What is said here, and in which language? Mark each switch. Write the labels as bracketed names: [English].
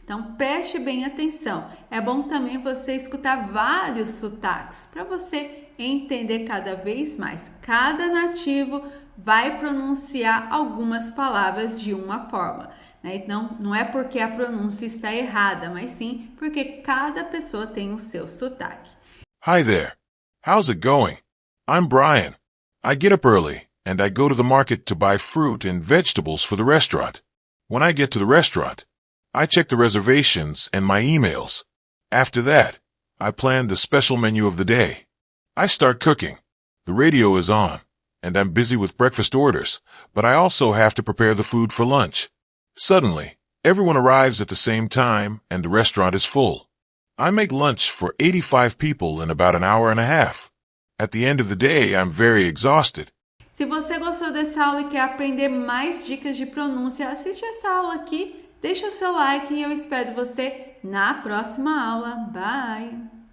[Portuguese] Então preste bem atenção. É bom também você escutar vários sotaques para você entender cada vez mais. Cada nativo vai pronunciar algumas palavras de uma forma, né? Então, não é porque a pronúncia está errada, mas sim porque cada pessoa tem o seu sotaque. [English] Hi there. How's it going? I'm Brian. I get up early and I go to the market to buy fruit and vegetables for the restaurant. When I get to the restaurant, I check the reservations and my emails. After that, I plan the special menu of the day. I start cooking. The radio is on, and I'm busy with breakfast orders, but I also have to prepare the food for lunch. Suddenly, everyone arrives at the same time, and the restaurant is full. I make lunch for 85 people in about an hour and a half. At the end of the day, I'm very exhausted. [Portuguese] Se você gostou dessa aula e quer aprender mais dicas de pronúncia, assiste essa aula aqui, deixa o seu like e eu espero você na próxima aula. Bye!